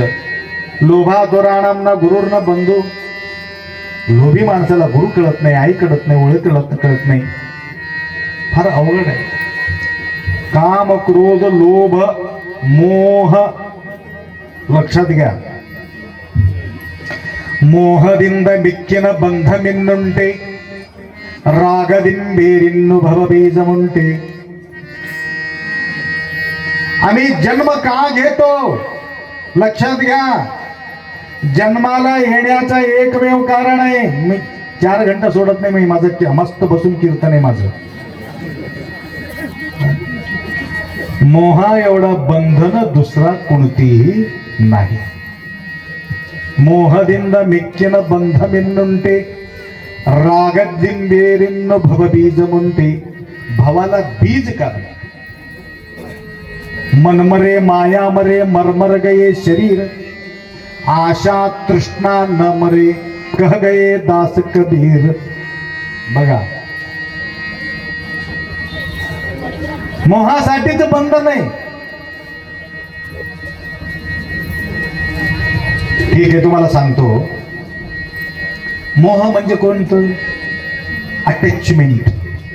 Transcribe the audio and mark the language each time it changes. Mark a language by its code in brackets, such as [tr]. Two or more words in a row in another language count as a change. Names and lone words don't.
[sa] लोभातुराणाम न गुरुर्न बंधू. [mr] लोभी माणसाला गुरु कळत नाही, आई कळत नाही, ओळख कळत नाही. फार अवघड आहे. काम, क्रोध, लोभ, मोह लक्षात घ्या. [kn] ಮೋಹದಿಂದ ಮಿಕ್ಕಿನ ಬಂಧಮಿನ್ನುಂಟೆ ರಾಗದಿಂಬೇರಿನ್ನು ಭವಬೀಜಮುಂಟೆ. [mr] आम्ही जन्म का घेतो? लक्षात घ्या. जन्माला येण्याचं एकमेव कारण आहे. मी 4 घंटा सोडत नाही. मी माझं मस्त बसून कीर्तन आहे माझं. मोहा एवढा बंधन दुसरा कोणतीही नाही. [kn] ಮೋಹದಿಂದ ಮಿಕ್ಕಿನ ಬಂಧಮಿನ್ನುಂಟೆ ರಾಗದಿಂಬೇರಿನ್ನು ಭವಬೀಜಮುಂಟೆ. [mr] भवाला बीज का? [hi] मन मरे माया मरे मरमर गये शरीर. आशा तृष्णा न मरे कह गये दास कबीर. [mr] बघा, मोहासाठीच बंधन आहे. ठीक आहे, तुम्हाला सांगतो. मोह म्हणजे कोणतं? अटॅचमेंट.